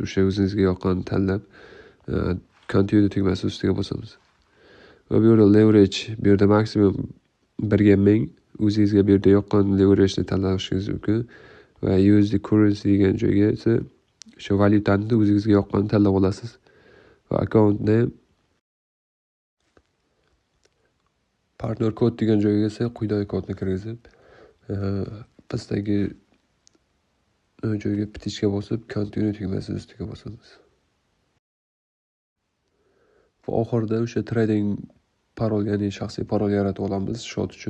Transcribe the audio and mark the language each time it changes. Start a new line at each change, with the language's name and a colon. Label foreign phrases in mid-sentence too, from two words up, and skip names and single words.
Uzbek: O'sha o'zingizga yoqqanini tanlab continue tugmasi ustiga bosamiz. Va bu yerda leverage, bu yerda maksimum 1/1000 o'zingizga bu yerda yoqqan leverage'ni tanlashingiz mumkin. Va
English: USD currency
Uzbek: degan joyga esa o'sha valyutani o'zingizga yoqqanini tanlab olasiz. Va
English: account name, partner code
Uzbek: degan joyga esa quyidagi kodni kirgizib, pastdagi joyga ptichka bosib, continue tugmasi ustiga bosamiz. Va oxirida o'sha trading parol, ya'ni shaxsiy parol yaratib olamiz shot uchun.